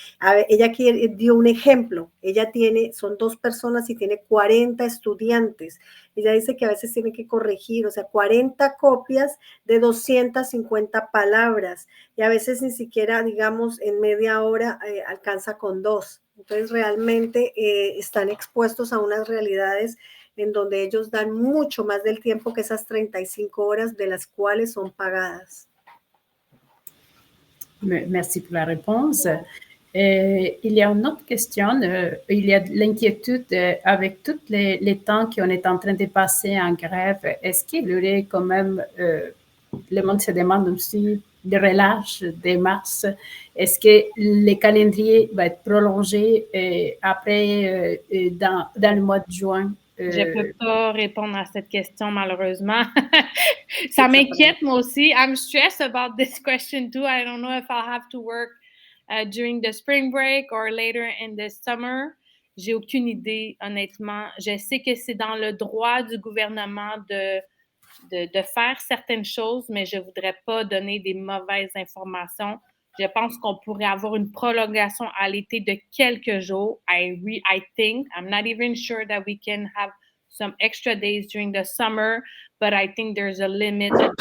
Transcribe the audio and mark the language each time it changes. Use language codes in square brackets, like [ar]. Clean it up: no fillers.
[es] A ver, ella aquí dio un ejemplo, son 2 personas y tiene 40 estudiantes, ella dice que a veces tiene que corregir, o sea, 40 copias de 250 palabras, y a veces ni siquiera, digamos, en media hora alcanza con 2. Entonces, realmente están expuestos a unas realidades en donde ellos dan mucho más del tiempo que esas 35 horas de las cuales son pagadas. [fr] Merci pour la réponse. Il y a une autre question. Il y a de l'inquiétude avec tous les temps qu'on est en train de passer en grève. Est-ce qu'il y aurait quand même, le monde se demande aussi, de relâche des mars? Est-ce que le calendrier va être prolongé après dans le mois de juin? Je ne peux pas répondre à cette question, malheureusement. Ça m'inquiète, moi aussi. [en] I'm stressed about this question too. I don't know if I'll have to work during the spring break or later in the summer. [fr] J'ai aucune idée, honnêtement. Je sais que c'est dans le droit du gouvernement de faire certaines choses, mais je ne voudrais pas donner des mauvaises informations. Je pense qu'on pourrait avoir une prolongation à l'été de quelques jours. [en] I think, I'm not even sure that we can have some extra days during the summer, but I think there's a limit.